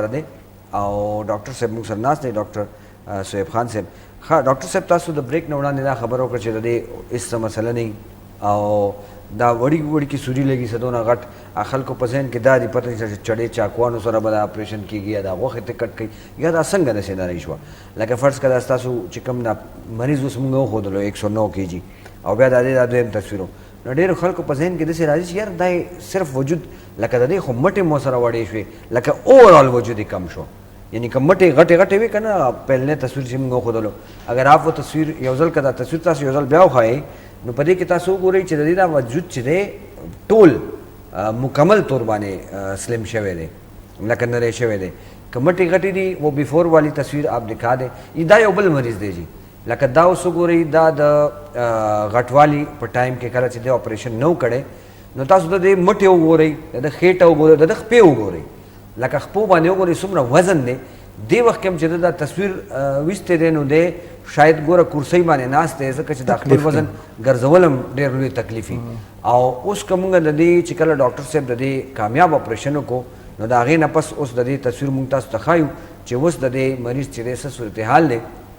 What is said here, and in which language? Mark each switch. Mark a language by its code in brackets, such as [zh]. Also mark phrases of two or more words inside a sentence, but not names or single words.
[ps] دی او ډاکټر صاحب موږ سره ناست دی ډاکټر صهیب خان صاحب ښه ډاکټر صاحب تاسو د بریک نه وړاندې دا خبره وکړه چې د دې هېڅ څه مسله نه او دا وړي وړي کې سوري لګي څه دونه غټ خلکو په ذهن کې دا دي پته چې چړې چاقوانو سره به دا اپریشن کېږي یا دا غوښې ته کټ کوي یا دا څنګه داسې نری شوه لکه فرض کړه ستاسو چې کوم دا مریض اوس موږ وښودلو 109 کېجي او بیا د دې دا دویم تصویر نو ډېرو خلکو په ذهن کې داسې راځي چې یار دا صرف وجود لکه د دې خو مټې مو سره وړې شوې لکه اوورال وجود یې کم شو یعنی که مټې غټې غټې وي که نه پهلنی تصویر چې موږ وښودلو [ur] اگر آپ وہ تصویر [ps] یو ځل که دا تصویر تاسو یو ځل بیا وښایئ نو په دې کې تاسو وګورئ چې د دې دا وجود چې دی ټول مکمل طور باندې سلم شوی دی لکه نری شوی دی که مټې غټې دي [ur] وہ بیفور والی تصویر آپ دکھا [ps] دیں دا یو بل مریض دی جی لکه دا اوس وګورئ دا د غټوالي په ټایم کې کله چې دی اپریشن نه و کړی نو تاسو د دې مټې وګورئ د ده خېټه وګورئ د ده خپې وګورئ لکه خپو باندې وګورئ څومره وزن دی دې وخت کې هم چې دا تصویر ویستی دی نو دی شاید ګوره کرسۍ باندې ناست دی ځکه چې دا خپل وزن ګرځول هم ډېر لوی تکلیف وي او اوس که موږ د دې چې کله ډاکټر صاحب د دې کامیاب اپریشن وکړو نو د هغې نه پس اوس د دې تصویر موږ تاسو ته ښایو چې اوس د دې مریض چې دی څه صورتحال دی